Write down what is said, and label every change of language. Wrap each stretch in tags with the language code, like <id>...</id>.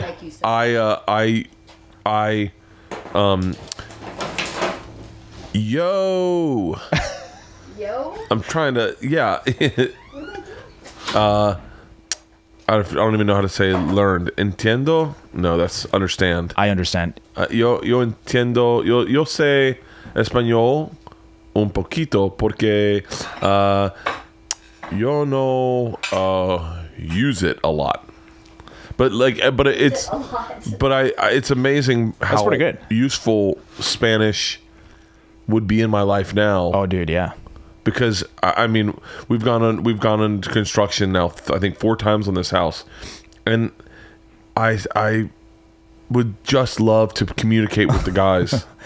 <en>Thank you, sir. Yo. Yo. I'm trying to, yeah. I don't even know how to say learned.</en> <es>Entiendo?</es> <en>No, that's understand. I understand.</en> <es>Yo entiendo. Yo sé español un poquito porque yo no</es> <en>use it a lot. But it's A lot. it's amazing how pretty good. useful Spanish would be in my life now. Oh, dude, yeah. Because I mean, we've gone into construction now. I think 4 times on this house, and I would just love to communicate with the guys.</en>